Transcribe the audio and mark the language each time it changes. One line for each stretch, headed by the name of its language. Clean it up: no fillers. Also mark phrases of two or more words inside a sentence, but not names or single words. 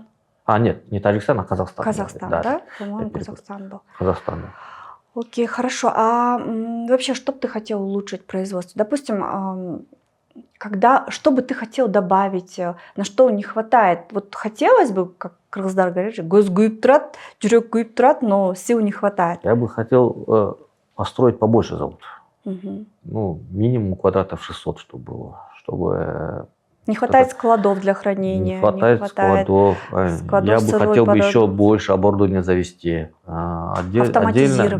Russian: Нет, не Таджикистан, а Казахстан. Казахстан, да? По-моему, Казахстан был. Казахстан, да. Окей, хорошо. А вообще, что бы ты хотел улучшить производство? Допустим, что бы ты хотел добавить, на что не хватает? Вот хотелось бы, как Кыргыздар говорит,
Kazakh: көз күйіп тұрады, жүрек күйіп тұрады,
Russian: но сил не хватает. Я бы хотел построить побольше завод. Ну, минимум квадратов 600, чтобы было. Чтобы не хватает складов для хранения. Не хватает складов. Я бы хотел бы еще больше оборудования завести. Автоматизировать.